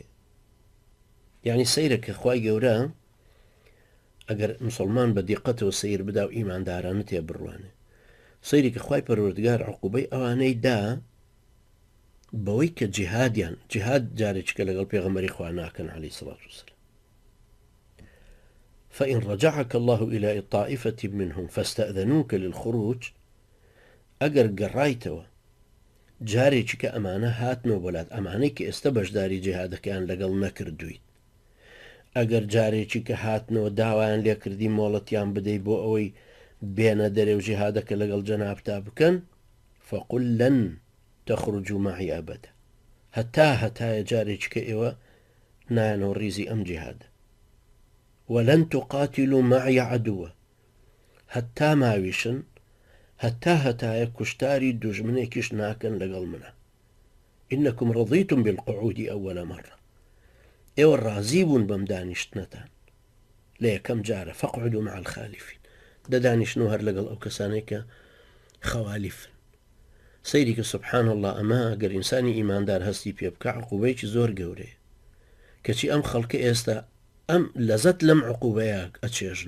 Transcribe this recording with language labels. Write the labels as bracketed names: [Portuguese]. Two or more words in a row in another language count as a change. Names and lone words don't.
[Central Kurdish] یعنی سەیرە کە خوای گەورە ئەگەر مسلمان بە دیقەتەوە سیر بدا و ئیماندارانە تێ بڕوانێ، سەیری کە خوای پەروەردگار عقوبەی ئەوانەی دا بەوەی کە جیهادیان جیهاد جارێککە لەگەڵ پێغەمبەری خوا ناکەن [Arabic] عەلەیهی سەڵات وسەلام. فإن رجعك الله إلى طائفة منهم فاستأذنوك للخروج، [Central Kurdish] ئەگەر گەڕایتەوە جارێکی کە ئەمانە هاتنەوە بۆلات، ئەمانەی کە ئێستا بەشداری جیهادەکەیان لەگەڵ نەکردویت، ئەگەر جارێکی کە هاتنەوە داوایان لێکردی مۆڵەتیان بدەی بۆ ئەوەی بێنە دەرێ و جیهادەکە لەگەڵ جەنابتا بکەن، [Arabic] فقل لن تخرجوا معي أبدا، [Central Kurdish] هەتایە جارێکی کە ئێوە نایەنەوە ڕیزی ئەم جیهادە، [Arabic] ولن تقاتلوا معي عدوة، [Central Kurdish] هەتا ماویشن، هەتایە کوشتاری دوژمنێکیش ناکەن لەگەڵ منە. [Arabic] إنكم رضيتم بالقعود أول مرة، [Central Kurdish] ئێوە ڕازی بوون بەم دانیشتنەتان لە یەکەم جارە [Arabic] فەقعدوا مع الخالفین [Central Kurdish] دەدانیشتنەوە هەر لەگەڵ ئەو کەسانەی کە خەوالیفن سەیری کە [Arabic] سبحان الله [Central Kurdish] ئەمە گەر ئینسانی ئیماندار هەستی پێ بکە عقوبەیەکی زۆر گەورەیە کەچی ئەم خەڵکە ئێستا ئەم لەزەت لەم عقوبەیە ئەچێژن